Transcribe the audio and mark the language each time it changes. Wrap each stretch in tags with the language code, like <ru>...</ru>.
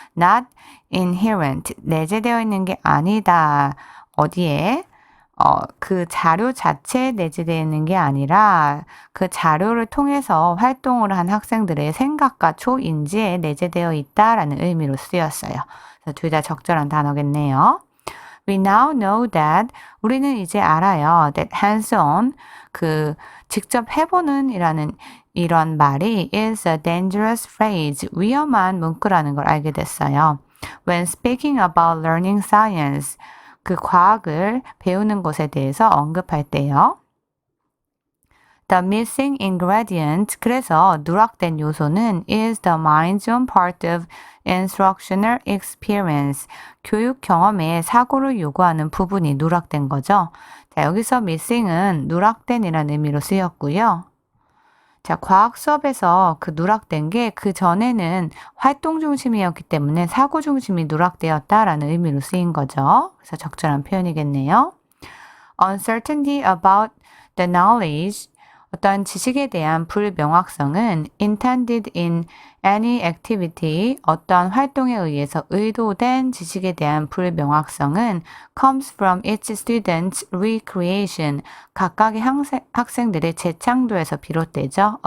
<en>Not inherent,</en> <ko>내재되어 있는 게 아니다. 어디에? 그 자료 자체에 내재되어 있는 게 아니라 그 자료를 통해서 활동을 한 학생들의 생각과 초인지에 내재되어 있다라는 의미로 쓰였어요. 둘 다 적절한 단어겠네요.</ko> <en>We now know that,</en> <ko>우리는 이제 알아요.</ko> <en>That hands-on,</en> <ko>그 직접 해보는 이라는 이런 말이</ko> <en>is a dangerous phrase,</en> <ko>위험한 문구라는 걸 알게 됐어요.</ko> <en>When speaking about learning science,</en> <ko>그 과학을 배우는 것에 대해서 언급할 때요.</ko> <en>The missing ingredient,</en> <ko>그래서 누락된 요소는</ko> <en>is the mind's own part of instructional experience,</en> <ko>교육 경험에 사고를 요구하는 부분이 누락된 거죠. 자, 여기서 missing은 누락된이라는 의미로 쓰였고요. 자, 과학 수업에서 그 누락된 게 그 전에는 활동 중심이었기 때문에 사고 중심이 누락되었다라는 의미로 쓰인 거죠. 그래서 적절한 표현이겠네요.</ko> <en>Uncertainty about the knowledge,</en> <ko>어떤 지식에 대한 불명확성은</ko> <en>intended in any activity,</en> <ko>어떤 활동에 의해서 의도된 지식에 대한 불명확성은</ko> <en>comes from each student's recreation,</en> <ko>각각의 학생들의 재창조에서 비롯되죠.</ko>